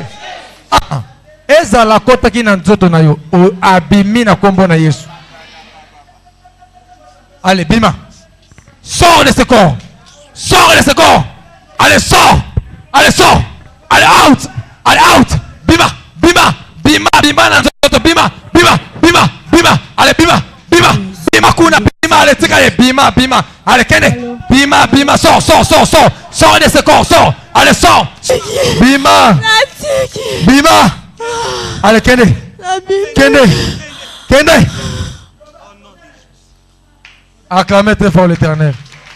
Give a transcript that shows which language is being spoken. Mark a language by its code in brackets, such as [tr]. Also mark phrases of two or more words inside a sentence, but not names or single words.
[ln] Ezala kota ki na nzoto na yo. Abimi na kombo na Yesu. Allez, bima. [fr] Sors de ce corps. Sors de ce corps. Allez, sors. Allez, sors. Allez, out. Allez, out. [ln] Bima. bima na nzoto bima bima bima bima allez bima bima bima kuna bima allez tika ye bima bima allez kende bima bima [fr] sors de ce corps sors allez sors [ln] bima bima allez kende [fr] acclamez très fort l'Éternel.